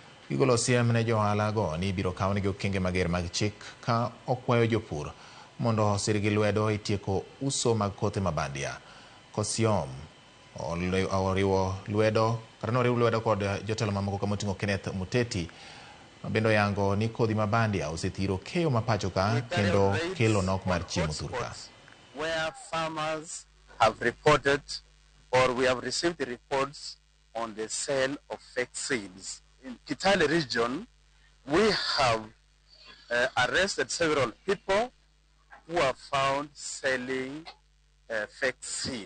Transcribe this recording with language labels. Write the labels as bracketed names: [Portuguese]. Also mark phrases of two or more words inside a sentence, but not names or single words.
[Luo (Kenya and Tanzania)] Gigolo siem ne johala go ni biro kawo negi okenge mager mag chik ka okwayo jopur mondo osirgi lwedo itieko uso mag kothe mabandia. Kosiom oriwo lwedo kod jotelo mamoko kamoting'o Kenneth Muteti bendo yango ni kodhi mabandia osethiro keyo mapacho ka kendo kelo nok mar chiemo thurka. [English] Where farmers have reported or we have received the reports on the sale of fake seeds. In Kitale region, we have arrested several people who are found selling fake seed.